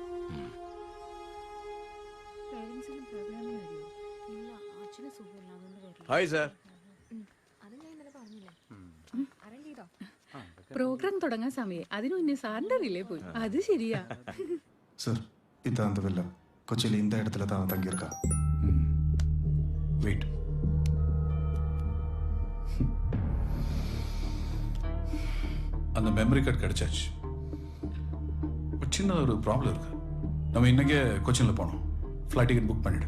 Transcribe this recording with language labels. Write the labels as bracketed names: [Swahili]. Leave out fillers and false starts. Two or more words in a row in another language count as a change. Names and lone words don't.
[English] hi sir. [Malayalam] പ്രോഗ്രാം തുടങ്ങാൻ സമയം അതിനു മുന്നേ സാറിന്റെ റിലേ പോയി. അത് ശരിയാ സർ. [Tamil] ഇതാ அந்த வில்லா கொச்சியில் இந்த இடத்துல தான் தங்கியிருக்கா. வெயிட். அந்த [English] memory card [Tamil] கிடைச்சாச்சு. சின்ன ஒரு ப்ராப்ளம் இருக்கு. நம்ம இன்னைக்கே கொச்சின்ல போனோம். [English] flight ticket book [Tamil] பண்ணிடு.